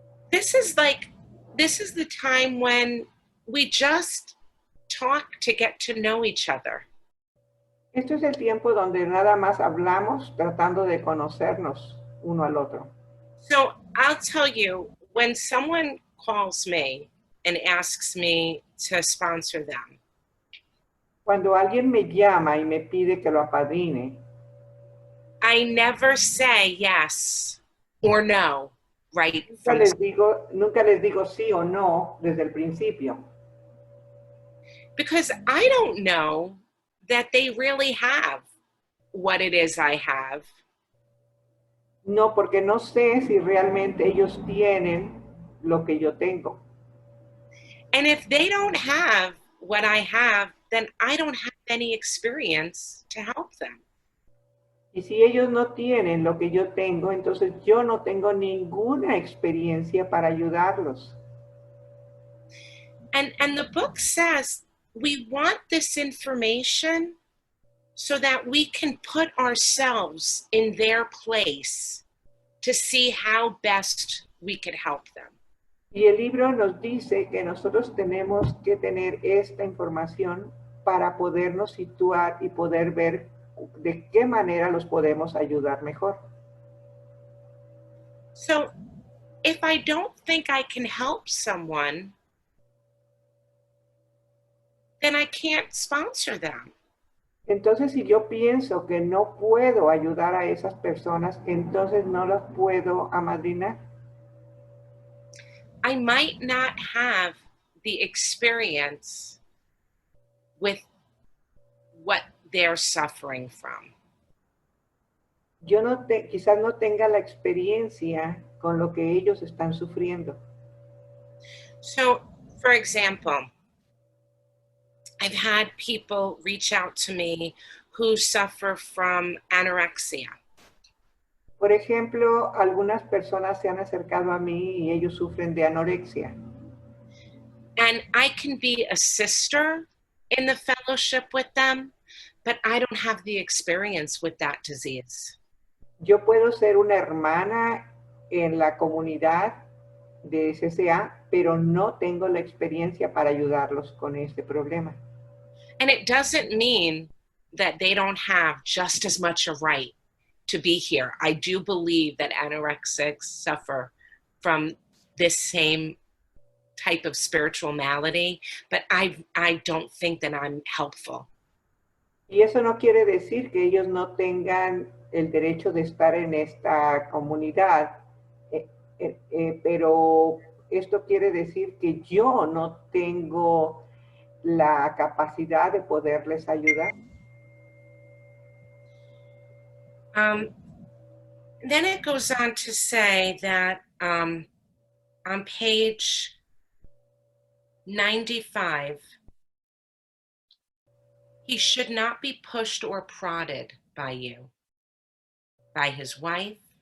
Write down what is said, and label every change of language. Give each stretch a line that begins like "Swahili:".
English: This is the time when we just talk to get to know each other.
Spanish: Esto es el tiempo donde nada más hablamos tratando de conocernos uno al otro.
English: So I'll tell you, when someone calls me and asks me to sponsor them,
Spanish: Cuando alguien me llama y me pide que lo apadrine,
English: I never say yes or no, right?
Spanish: nunca les digo sí o no desde el principio.
English: Because I don't know that they really have what it is I have.
Spanish: No, porque no sé si realmente ellos tienen lo que yo tengo.
English: And if they don't have what I have, then I don't have any experience to help them.
Spanish: Y si ellos no tienen lo que yo tengo, entonces yo no tengo ninguna experiencia para ayudarlos.
English: And the book says we want this information so that we can put ourselves in their place to see how best we could help them.
Spanish: Y el libro nos dice que nosotros tenemos que tener esta información para podernos situar y poder ver de qué manera los podemos ayudar mejor.
English: So, if I don't think I can help someone, then I can't sponsor them.
Spanish: Entonces, si yo pienso que no puedo ayudar a esas personas, entonces no las puedo amadrinar.
English: I might not have the experience with what they're suffering from.
Spanish: Yo quizás no tenga la experiencia con lo que ellos están sufriendo.
English: So, for example, I've had people reach out to me who suffer from anorexia.
Spanish: Por ejemplo, algunas personas se han acercado a mí y ellos sufren de anorexia.
English: And I can be a sister in the fellowship with them, but I don't have the experience with that disease.
Spanish: Yo puedo ser una hermana en la comunidad de CCA, pero no tengo la experiencia para ayudarlos con este problema.
English: And it doesn't mean that they don't have just as much a right to be here. I do believe that anorexics suffer from this same type of spiritual malady, but I don't think that I'm helpful.
Spanish: Y eso no quiere decir que ellos no tengan el derecho de estar en esta comunidad, pero esto quiere decir que yo no tengo la capacidad de poderles ayudar.
English: Then it goes on to say that on page 95, he should not be pushed or prodded by you, by his wife.